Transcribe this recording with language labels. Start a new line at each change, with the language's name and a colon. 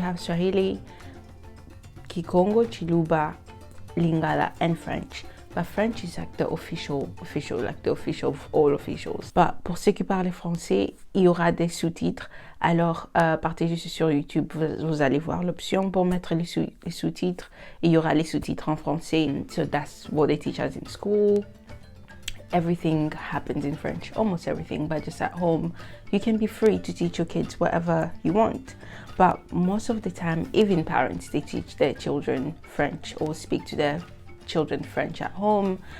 English: We have Swahili, Kikongo, Chiluba, Lingala, and French. But French is like the official, like the official of all officials.
French: But pour ceux qui parlent français, il y aura des sous-titres. Alors, partez juste sur YouTube, vous allez voir l'option pour mettre les sous-titres. Il y aura les sous-titres en français.
English: So that's what they teach us in school. Everything happens in French, almost everything, but just at home, you can be free to teach your kids whatever you want. But most of the time, even parents, they teach their children French or speak to their children French at home.